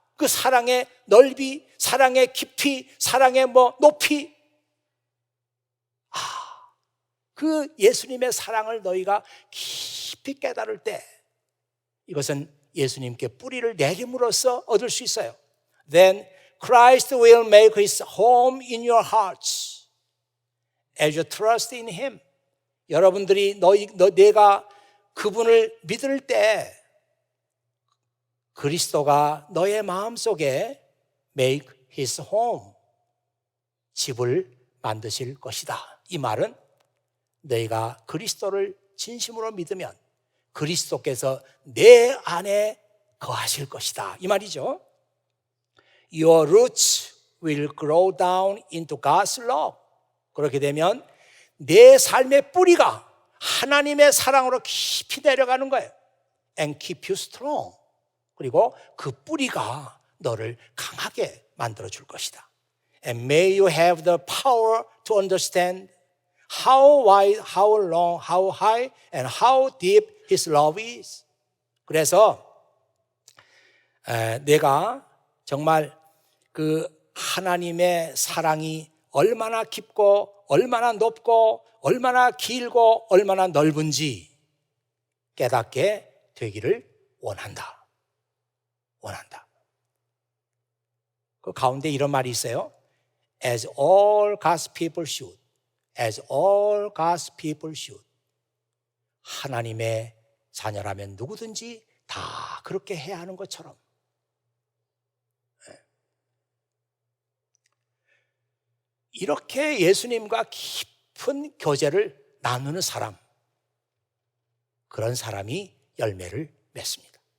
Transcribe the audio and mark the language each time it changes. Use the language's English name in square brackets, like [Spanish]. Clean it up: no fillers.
[Korean] 그 사랑의 넓이, 사랑의 깊이, 사랑의 높이. 그 예수님의 사랑을 너희가 깊이 깨달을 때 이것은 예수님께 뿌리를 내림으로써 얻을 수 있어요. [English] Then Christ will make his home in your hearts as you trust in him. [Korean] 여러분들이 내가 그분을 믿을 때 그리스도가 너의 마음속에 [English] make his home, [Korean] 집을 만드실 것이다. 이 말은 너희가 그리스도를 진심으로 믿으면 그리스도께서 내 안에 거하실 것이다. 이 말이죠. [English] Your roots will grow down into God's love. [Korean] 그렇게 되면 내 삶의 뿌리가 하나님의 사랑으로 깊이 내려가는 거예요. [English] And keep you strong. [Korean] 그리고 그 뿌리가 너를 강하게 만들어 줄 것이다. [English] And may you have the power to understand how wide, how long, how high, and how deep His love is. [Korean] 그래서 내가 정말 그 하나님의 사랑이 얼마나 깊고 얼마나 높고 얼마나 길고 얼마나 넓은지 깨닫게 되기를 원한다. 그 가운데 이런 말이 있어요. [English] As all God's people should. As all God's people should. [Korean] 하나님의 자녀라면 누구든지 다 그렇게 해야 하는 것처럼. 이렇게 예수님과 깊은 교제를 나누는 사람, 그런 사람이 열매를 맺습니다.